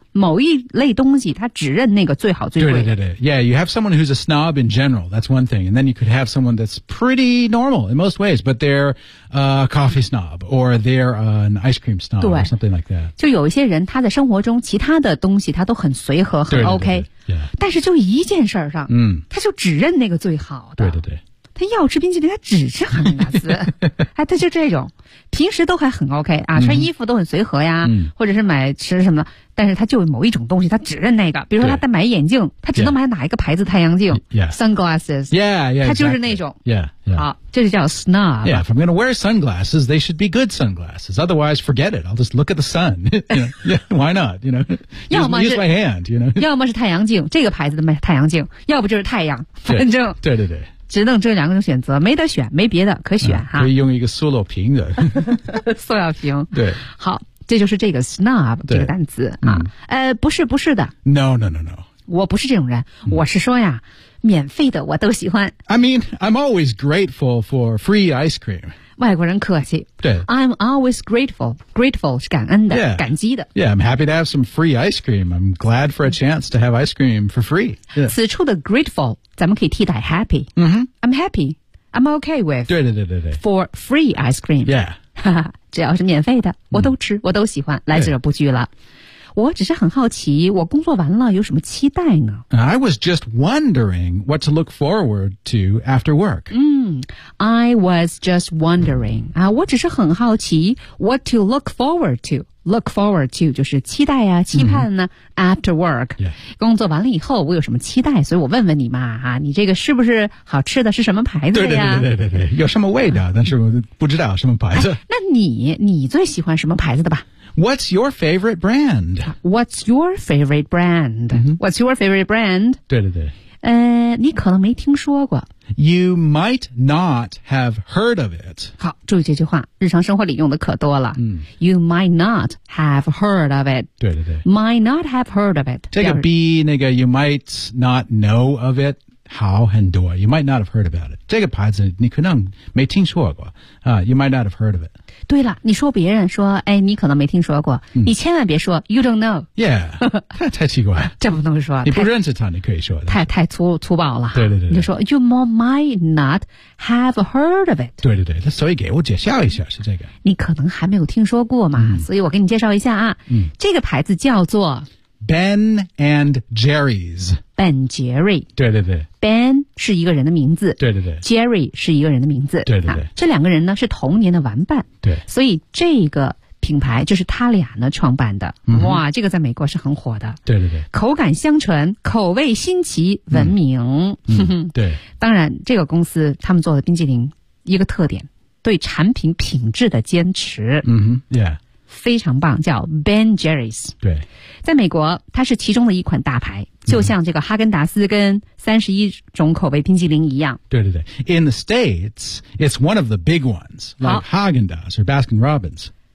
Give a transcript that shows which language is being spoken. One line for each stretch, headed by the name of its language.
Chinese: 某一类东西他只认那个最好最贵。对对对。
English: Yeah, you have someone who's a snob in general, that's one thing. And then you could have someone that's pretty normal in most ways, but they're a coffee snob, or they're an ice cream snob, or something like that.
Chinese: 就有一些人他在生活中其他的东西他都很随和很 OK, 对对对对、
English: yeah.
Chinese: 但是就一件事儿上、他就只认那个最好的。对对对。他要吃冰淇淋他只吃哈根达斯。哎，他就这种。平时都还很 OK, 啊穿衣服都很随和呀、或者是买吃什么的。但是他就某一种东西他只认那个。比如说他在买眼镜他只能买哪一个牌子太阳镜。
English: Yeah. Sunglasses. Yeah, yeah, exactly.
Chinese: 他就是那种。
English: Yeah, yeah.
Chinese: 好，这就叫 snob.
English: Yeah, if I'm gonna wear sunglasses, they should be good sunglasses. Otherwise, forget it. I'll just look at the sun. Yeah, why not? You know,
Chinese: 要么是
English: use my hand, you know.
Chinese: 要么是太阳镜，这个牌子的太阳镜。要不就是太阳，反正。对对对。只能这两个选择，没得选，没别的可选、可以用一个塑料瓶的。塑料瓶。对。好，这就是这个 snob 这个单词啊、不是不是的。
English: No.
Chinese: 我不是这种人、我是说呀，免费的我都喜欢。
English: I mean, I'm always grateful for free ice cream.
Chinese: 外国人客气。对。
English: I'm always grateful. Grateful
Chinese: 是感恩的、感激的。
English: Yeah, I'm happy to have some free ice cream. I'm glad for a chance to have ice cream for free.、Yeah.
Chinese: 此处的
English: grateful,
Chinese: 咱们可以替代
English: happy、I'm happy I'm okay with
Chinese: 对对对对对
English: For free ice cream Yeah
Chinese: 只要是免费的我都吃、我都喜欢来者不拒了我只是很好奇我工作完了有什么期待呢
English: I was just wondering what to look forward to after work、 I was just wondering、
Chinese: 我只是很好奇
English: what to look forward to
Chinese: Look forward to 就是期待啊期盼呢、
English: After work、
Chinese: 工作完了以后我有什么期待所以我问问你嘛、你这个是不是好吃的是什么牌子的呀对对对对对对有什么味道但是不知道什么牌子、那你最喜欢什么牌子的吧
English: What's your favorite brand? What's your favorite brand?、What's your favorite brand?
Chinese: 对对对你可能没听说过
English: You might not have heard of it
Chinese: 好注意这句话日常生活里用的可多了、
English: You might not have heard of it
Chinese: 对对对
English: Might not have heard of it
Chinese: 这个
English: be
Chinese: 那个
English: You might not know of it 好很多 You might not have heard about it
Chinese: 这个牌子你可能没听说过、
English: You might not have heard of it
Chinese: 对了你说别人说哎，你可能没听说过、你千万别说
English: You don't know Yeah
Chinese: 太奇怪这不能说你不认识他你可以说太粗暴了对对对你就说
English: You might not have heard of it
Chinese: 对对对所以给我介绍一下是这个你可能还没有听说过嘛、所以我给你介绍一下啊、这个牌子叫做
English: Ben and Jerry's Ben Jerry
Chinese: 对对对 Ben 是一个人的名字对对对 Jerry 是一个人的名字对对对、这两个人呢是同年的玩伴对所以这个品牌就是他俩呢创办的、哇这个在美国是很火的对对对口感香醇口味新奇闻名、对当然这个公司他们做的冰淇淋一个特点对产品品质的坚持非常棒叫 Ben Jerry's 对在美国它是其中的一款大牌就像这个哈根达斯跟31种口味冰淇淋一样对对对
English: In the States it's one of the big ones like Haagen-Dazs or Baskin-Robbins